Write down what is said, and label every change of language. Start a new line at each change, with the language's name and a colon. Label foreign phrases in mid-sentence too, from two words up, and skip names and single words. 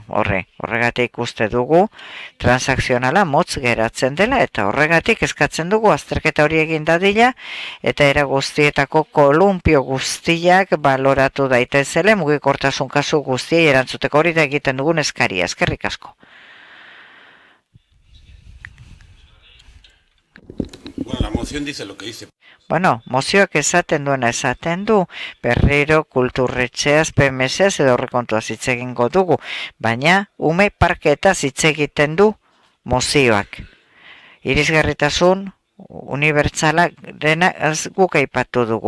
Basque: Horregatik uste dugu, transakzionala motz geratzen dela eta horregatik eskatzen dugu azterketa hori egin dadila eta era guztietako kolumpio guztiak baloratu daitezele mugikortasun kasu guztiei erantzuteko hori da egiten dugun eskaria. Eskerrik asko.
Spanish: Bueno, la moción dice lo que dice.
Basque: Mozioak esaten duena esaten du, berriro kulturretxeaz, PMS edo horrekontua hitz egingo dugu, baina ume parketaz hitz egiten du mozioak. Irisgarritasun unibertsala dena guk aipatu dugu.